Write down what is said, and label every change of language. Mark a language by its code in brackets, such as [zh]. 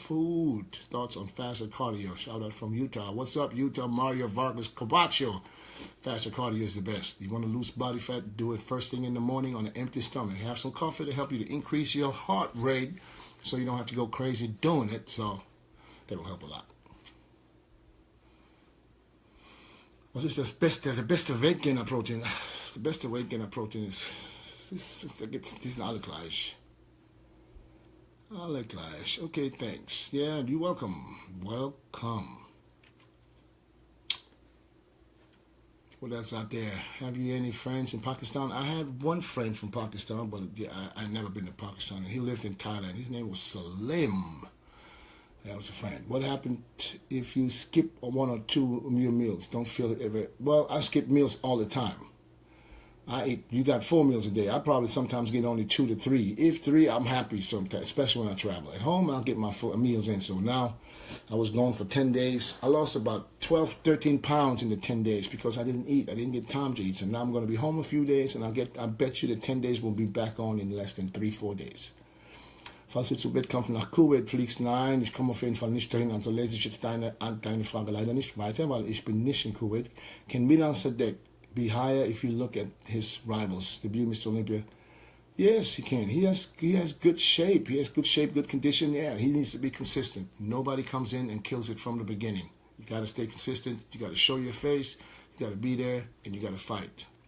[en] Food. Thoughts on faster cardio. Shout out from Utah. What's up, Utah? Mario Vargas Cabacho. Faster cardio is the best. You want to lose body fat? Do it first thing in the morning on an empty stomach. Have some coffee to help you to increase your heart rate so you don't have to go crazy doing it. So that'll help a lot. [de] Was ist das beste Wettgainer-Protein? Das beste Wettgainer-Protein die sind alle gleich. Alle gleich. [en] Okay, thanks. Yeah, you're welcome. Welcome. What else out there? Have you any friends in Pakistan? I had one friend from Pakistan, but I never been to Pakistan. He lived in Thailand. His name was Salim. That was a friend. What happened if you skip one or two meals? Don't feel it ever. Well, I skip meals all the time. You got 4 meals a day. I probably sometimes get only 2 to 3. If 3, I'm happy sometimes, especially when I travel. At home, I'll get my meals in. So now I was gone for 10 days. I lost about 12, 13 pounds in the 10 days because I didn't eat. I didn't get time to eat. So now I'm going to be home a few days, and I bet you the 10 days will be back on in less than 3, 4 days. [de] Falls du zu Wettkampf nach Kuwait fliegst, nein, ich komme auf jeden Fall nicht dahin. Also lese ich jetzt deine Frage leider nicht weiter, weil ich bin nicht in Kuwait. [en] Can Milan Sadek be higher if you look at his rivals? Debut Mr. Olympia. Yes, he can. He has good shape. He has good shape, good condition. Yeah, he needs to be consistent. Nobody comes in and kills it from the beginning. You got to stay consistent. You got to show your face. You got to be there, and you got to fight.